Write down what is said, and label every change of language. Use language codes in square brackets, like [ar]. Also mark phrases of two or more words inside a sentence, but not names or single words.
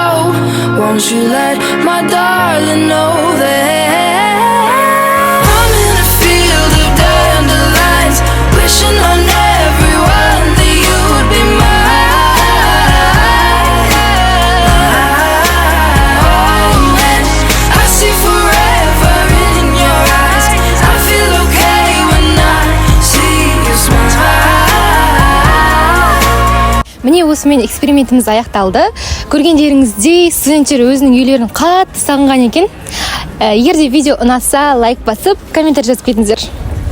[en] Won't you let my darling know that I'm in a field of dandelions, wishing on everyone that you would be mine, mine. And I see forever in your eyes. I feel okay when I see you smile. [kk] Міне осымен экспериментіміз аяқталды. Көргендеріңіздей, студенттер өзінің үйлерін қатты сағынған екен. Егер де видео ұнаса, лайк басып, комментарий жазып кетіңіздер.